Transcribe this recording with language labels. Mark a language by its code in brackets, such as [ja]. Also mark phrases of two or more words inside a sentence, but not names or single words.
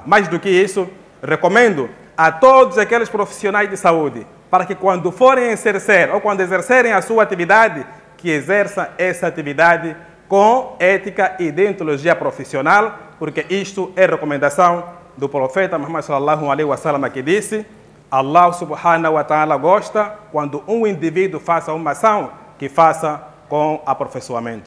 [pt] Mais do que isso, recomendo a todos aqueles profissionais de saúde, para que quando forem exercer ou quando exercerem a sua atividade, que exerçam essa atividade com ética e deontologia profissional, porque isto é recomendação do profeta Muhammad [ar] صلى الله عليه وسلم, [pt] que disse: [ar] الله سبحانه وتعالى [pt] gosta quando um indivíduo faça uma ação que faça com aperfeiçoamento.